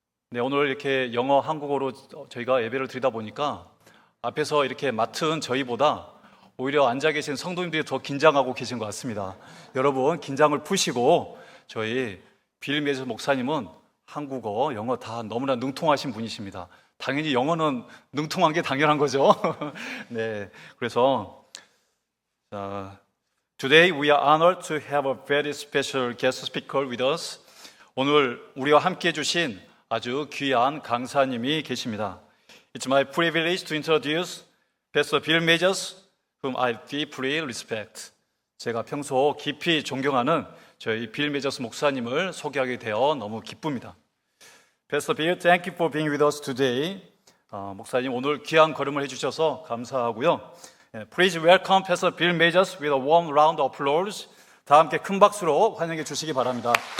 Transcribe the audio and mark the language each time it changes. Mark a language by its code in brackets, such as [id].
[ko] 네, 오늘 이렇게 영어, 한국어로 저희가 예배를 드리다 보니까 앞에서 이렇게 맡은 저희보다 오히려 앉아 계신 성도님들이 더 긴장하고 계신 것 같습니다. 여러분, 긴장을 푸시고 저희 빌 메이저 목사님은 한국어, 영어 다 너무나 능통하신 분이십니다. 당연히 영어는 능통한 게 당연한 거죠. 네, 그래서 [en] Today we are honored to have a very special guest speaker with us. [ko] 오늘 우리와 함께 해주신 아주 귀한 강사님이 계십니다. [en] It's my privilege to introduce Pastor Bill Majors, whom I deeply respect. [ko] 제가 평소 깊이 존경하는 저희 빌 메저스 목사님을 소개하게 되어 너무 기쁩니다. [en] Pastor Bill, thank you for being with us today. [ko] 목사님 오늘 귀한 걸음을 해주셔서 감사하고요. [en] Please welcome Pastor Bill Majors with a warm round of applause. [ko] 다 함께 큰 박수로 환영해 주시기 바랍니다.